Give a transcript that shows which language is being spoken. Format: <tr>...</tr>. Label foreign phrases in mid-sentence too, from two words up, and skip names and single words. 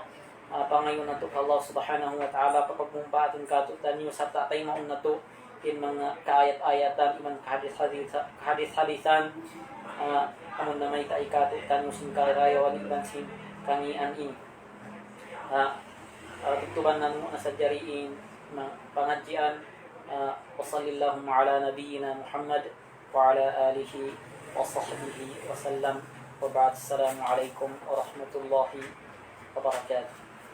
<tsg>Pangayon na to Allah</tsg> <ar>سبحانه وتعالى,</ar> <tsg>papagbumpatin ka to tanyo sa tatay maun na to in mga kaayat-ayatan, iman kahadis-hadisan, amon na may taika to tanyo sin karayawan iban sin kangian in. Tutuban na mo na sa jariin pangadjian.</tsg> <ar>وصلى الله على نبينا محمد وعلى آله وصحبه وسلم. وبعد، السلام عليكم ورحمة الله وبركاته.</ar>